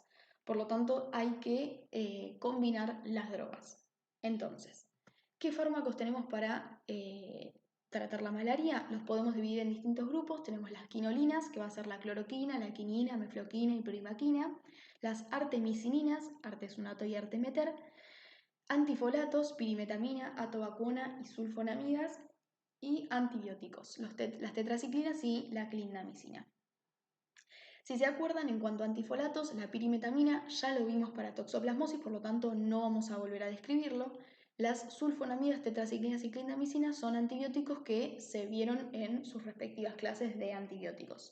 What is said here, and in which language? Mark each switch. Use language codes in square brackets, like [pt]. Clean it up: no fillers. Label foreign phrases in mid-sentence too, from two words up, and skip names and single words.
[es] Por lo tanto, hay que combinar las drogas. Entonces, ¿qué fármacos tenemos para tratar la malaria? Los podemos dividir en distintos grupos. Tenemos las quinolinas, que va a ser la cloroquina, la quinina, mefloquina y primaquina. Las artemisininas, artesunato y artemeter. Antifolatos, pirimetamina, atovaquona y sulfonamidas. Y antibióticos, las tetraciclinas y la clindamicina. Si se acuerdan, en cuanto a antifolatos, la pirimetamina ya lo vimos para toxoplasmosis, por lo tanto no vamos a volver a describirlo. Las sulfonamidas, tetraciclinas y clindamicina son antibióticos que se vieron en sus respectivas clases de antibióticos.